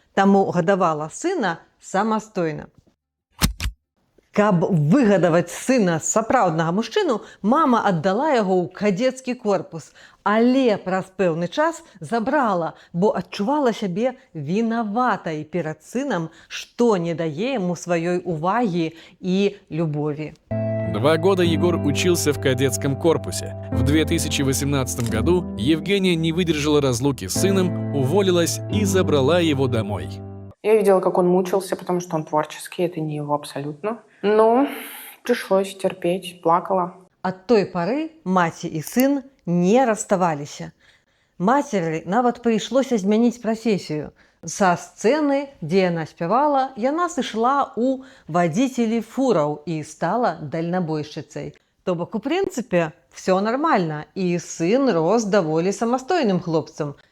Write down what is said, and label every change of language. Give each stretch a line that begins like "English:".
Belarusian: Таму гадавала сына самастойна. Каб выгадаваць сына сапраўднага мужчыну, мама аддала яго ў кадецкі корпус, але праз пэўны час забрала, бо адчувала сябе вінаватай перад сынам, што не дае яму сваёй увагі і любові.
Russian: 2 года Егор учился в кадетском корпусе. В 2018 году Евгения не выдержала разлуки с сыном, уволилась и забрала его домой. Я видела, как он мучился, потому что он творческий, это не его абсолютно. Но пришлось терпеть, плакала.
Belarusian: Ад той пары маці і сын не расставаліся. Мацеры нават прыйшлося змяніць прафесію. Са сцэны, дзе яна спявала, яна сышла ў вадзіцелі фураў і стала дальнабойшчыцай. То бок, у прынцыпе,
Russian: все нормально,
Belarusian: і сын рос даволі самастойным хлопцам.